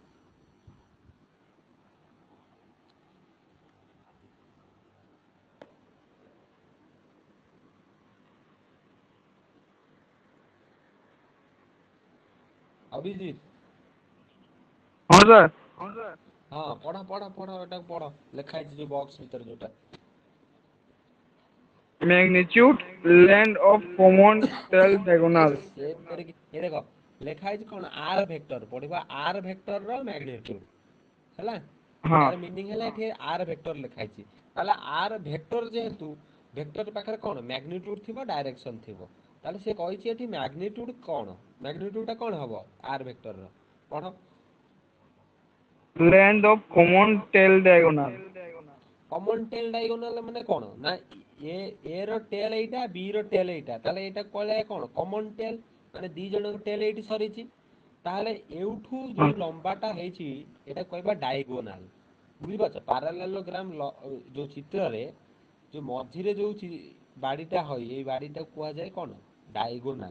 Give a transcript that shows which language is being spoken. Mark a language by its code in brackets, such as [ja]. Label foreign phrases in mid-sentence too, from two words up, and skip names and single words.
[or] ଅଭିଜିତ। [hi] हाँ सर। [or] ହଁ ପଢ ଏଟାକୁ ପଢ ଲେଖା ହେଇଛି ଯୋଉ ବକ୍ସ ଭିତରେ ଯୋଉଟା। [en] Magnitude length of common tail diagonal. [or] ଏ ଦେଖ ଲେଖା ହେଇଛି କଣ [en] R vector [or] ପଢିବା [en] R vector [or] ର ମ୍ୟାଗ୍ନିଟ୍ୟୁଡ ହେଲା। [hi] हाँ [or] ତାର ମିନିଂ ହେଲା ଏଠି [en] R vector [or] ଲେଖା ହେଇଛି। ତାହେଲେ [en] R vector [or] ଯେହେତୁ ଭେକ୍ଟର ପାଖରେ କଣ ମ୍ୟାଗ୍ନିଟ୍ୟୁଡ ଥିବ ଡାଇରେକ୍ସନ ଥିବ। ତାହେଲେ ସେ କହିଛି ଏଠି ମ୍ୟାଗ୍ନିଟ୍ୟୁଡ କଣ ମ୍ୟାଗ୍ନିଟ୍ୟୁଡ ଟା କଣ ହବ [en] R vector [or] ର ପଢ। [en] length of common tail diagonal. common tail diagonal [or] ମାନେ କଣ ନା ଏ ର ଟେଲ ଏଇଟା ବି ର ଟେଲ ଏଇଟା ତାହେଲେ ଏଇଟା କହିଲେ କଣ [en] common tail [or] ମାନେ ଦି ଜଣଙ୍କ ଟେଲ ଏଇଠି ସରିଛି। ତାହେଲେ ଏଉଠୁ [hi] हाँ [or] ଯୋଉ ଲମ୍ବାଟା ହେଇଛି ଏଇଟା କହିବା ଡାଇଗୋନାଲ। ବୁଝିପାରୁଛ ପାରାଲେଲୋଗ୍ରାମ ଯୋଉ ଚିତ୍ରରେ ଯୋଉ ମଝିରେ ଯୋଉ ବାଡିଟା ହଇ ଏଇ ବାଡିଟାକୁ କୁହାଯାଏ କଣ ଡାଇଗୋନାଲ।